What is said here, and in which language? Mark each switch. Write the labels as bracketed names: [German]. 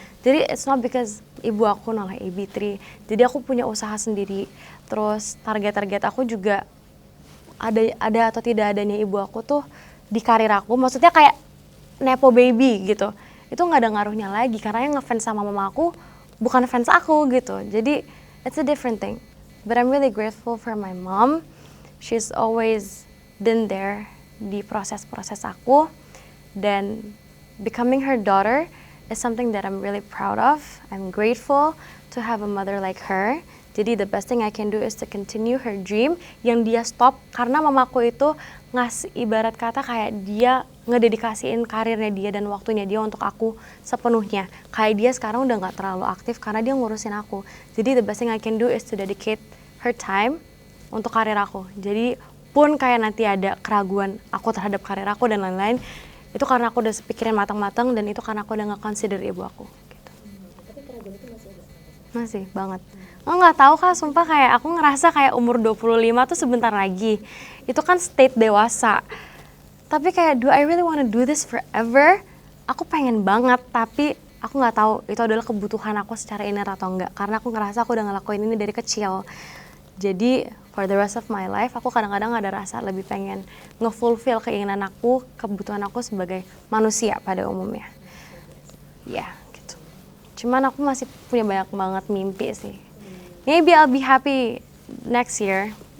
[Indonesian] Jadi [English] it's not because [Indonesian] ibu aku nolak AB3. Jadi aku punya usaha sendiri. Terus target-target aku juga ada atau tidak adanya ibu aku tuh di karir aku, maksudnya kayak Nepo Baby gitu, itu nggak ada ngaruhnya lagi karena yang ngefans sama mama aku bukan fans aku gitu. [English] Jadi it's a different thing, but I'm really grateful for my mom. She's always been there [Indonesian] di proses-proses aku, dan [English] becoming her daughter is something that I'm really proud of. I'm grateful to have a mother like her. [Indonesian] Jadi [English] the best thing I can do is to continue her dream [Indonesian] yang dia stop karena mamaku itu ngasih, ibarat kata kayak dia ngededikasiin karirnya dia dan waktunya dia untuk aku sepenuhnya. Kayak dia sekarang udah gak terlalu aktif karena dia ngurusin aku. Jadi [English] the best thing I can do is to dedicate her time [Indonesian] untuk karir aku. Jadi pun kayak nanti ada keraguan aku terhadap karir aku dan lain-lain, itu karena aku udah pikirin matang-matang, dan itu karena aku udah nge-consider ibu aku gitu. Tapi keraguan itu masih ada? Masih banget. Nggak tahu Kak, sumpah kayak aku ngerasa kayak umur 25 tuh sebentar lagi. Itu kan state dewasa. Tapi kayak [English] do I really wanna do this forever? [Indonesian] Aku pengen banget, tapi aku nggak tahu itu adalah kebutuhan aku secara inner atau enggak. Karena aku ngerasa aku udah ngelakuin ini dari kecil. Jadi [English] for the rest of my life [Indonesian] aku kadang-kadang ada rasa lebih pengen nge-fulfill keinginan aku, kebutuhan aku sebagai manusia pada umumnya. Ya gitu. Cuman aku masih punya banyak banget mimpi sih. [English] Maybe I'll be happy next year.